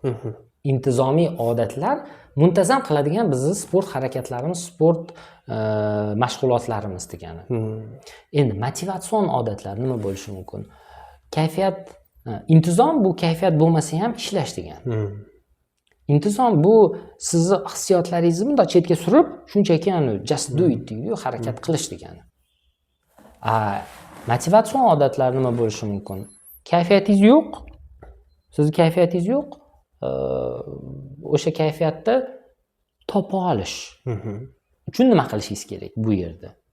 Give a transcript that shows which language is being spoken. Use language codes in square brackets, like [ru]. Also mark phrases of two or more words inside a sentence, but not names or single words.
[uz] Intizomiy odatlar muntazam qiladigan bizni sport harakatlarimiz, sport mashg'ulotlarimiz degani. Endi motivatsion odatlar nima bo'lishi mumkin? Kayfiyat, intizom bu kayfiyat bo'lmasa ham ishlash degan. Intizom bu sizni hissiyotlaringizni bunday chetga surib, shunchaki [en] just do it [uz] deydi, harakat qilish degani. Motivatsion odatlar nima bo'lishi mumkin? Kayfiyatingiz yo'q. Sizni kayfiyatingiz yo'q. O'sha kayfiyatni topa olish uchun nima qilishingiz kerak bu yerda?